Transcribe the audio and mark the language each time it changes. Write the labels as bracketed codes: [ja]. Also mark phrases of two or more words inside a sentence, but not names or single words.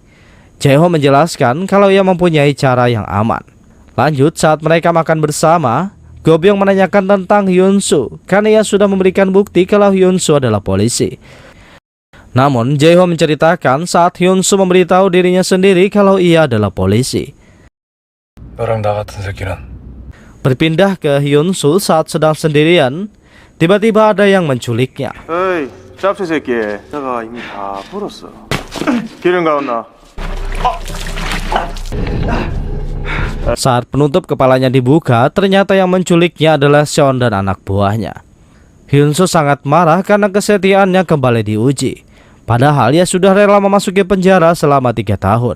[id] Jae-ho menjelaskan kalau ia mempunyai cara yang aman. Lanjut, saat mereka makan bersama, Go-byung menanyakan tentang Hyun-soo karena ia sudah memberikan bukti kalau Hyun-soo adalah polisi. Namun, Jae-ho menceritakan saat Hyun-soo memberitahu dirinya sendiri kalau ia adalah polisi. [ko] 너랑 나 같은 새끼는 [id] Berpindah ke Hyun-soo saat sedang sendirian, tiba-tiba ada yang menculiknya. [ko] 어이, 짭새 새끼. 내가 이미 다 풀었어. 기름 가온나? [id] Saat penutup kepalanya dibuka, ternyata yang menculiknya adalah Seon dan anak buahnya. Hyun-soo sangat marah karena kesetiaannya kembali diuji. Padahal ia sudah rela memasuki penjara selama 3 tahun.